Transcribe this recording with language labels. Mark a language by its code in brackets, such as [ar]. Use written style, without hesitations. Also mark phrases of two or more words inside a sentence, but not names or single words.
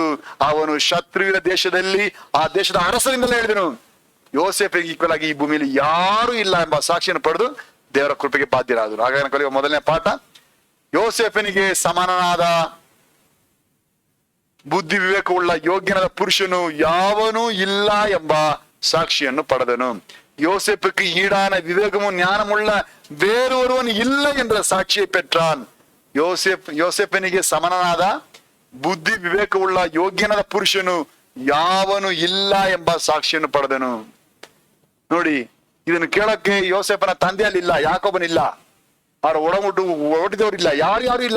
[kn] ಅವನು ಶತ್ರುವಿನ ದೇಶದಲ್ಲಿ ಆ ದೇಶದ ಅರಸರಿಂದಲೇ ಹೇಳಿದನು, ಯೋಸೇಫಿಗೆ ಈಕ್ವಲ್ ಆಗಿ ಈ ಭೂಮಿಯಲ್ಲಿ ಯಾರು ಇಲ್ಲ ಎಂಬ ಸಾಕ್ಷಿಯನ್ನು ಪಡೆದು ದೇವರ ಕೃಪೆಗೆ ಬಾಧ್ಯರಾದರು. ಹಾಗಾಗಿ ಕಲಿಯುವ ಮೊದಲನೇ ಪಾಠ, ಯೋಸೇಫನಿಗೆ ಸಮಾನನಾದ ಬುದ್ಧಿ ವಿವೇಕವುಳ್ಳ ಯೋಗ್ಯನಾದ ಪುರುಷನು ಯಾವನೂ ಇಲ್ಲ ಎಂಬ ಸಾಕ್ಷಿಯನ್ನು ಪಡೆದನು. [ta] யோசேப்புக்கு ஈடான விவேகமும் ஞானமுள்ள வேறொருவன் இல்லை என்ற சாட்சியை பெற்றான். [kn] ಯೋಸೇಫನಿಗೆ ಸಮನಾದ ಬುದ್ಧಿ ವಿವೇಕವುಳ್ಳ ಯೋಗ್ಯನಾದ ಪುರುಷನು ಯಾವನು ಇಲ್ಲ ಎಂಬ ಸಾಕ್ಷಿಯನ್ನು ಪಡೆದನು. ನೋಡಿ, ಇದನ್ನು ಕೇಳಕ್ಕೆ ಯೋಸೇಫನ ತಂದೆಯಲ್ಲಿ ಇಲ್ಲ, ಯಾಕೋಬನಿಲ್ಲ, ಅವರ ಒಡಹುಟ್ಟಿದವರಿಲ್ಲ, ಯಾರು ಇಲ್ಲ.